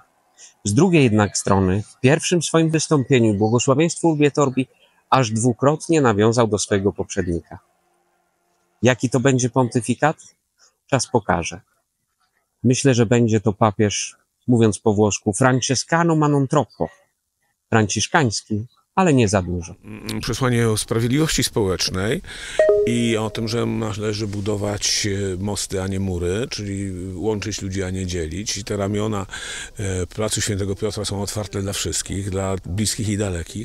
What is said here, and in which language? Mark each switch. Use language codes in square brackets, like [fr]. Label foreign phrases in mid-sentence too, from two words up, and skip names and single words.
[pl] Z drugiej jednak strony, w pierwszym swoim wystąpieniu błogosławieństwo Urbi et Orbi aż 2-krotnie nawiązał do swojego poprzednika. Jaki to będzie pontyfikat? Czas pokaże. Myślę, że będzie to papież, mówiąc po włosku, [it] francescano ma non troppo. [pl] Franciszkański, ale nie za dużo. Przesłanie o sprawiedliwości społecznej i o tym, że należy budować mosty, a nie mury, czyli łączyć ludzi, a nie dzielić. I te ramiona Placu Świętego Piotra są otwarte dla wszystkich, dla bliskich i dalekich.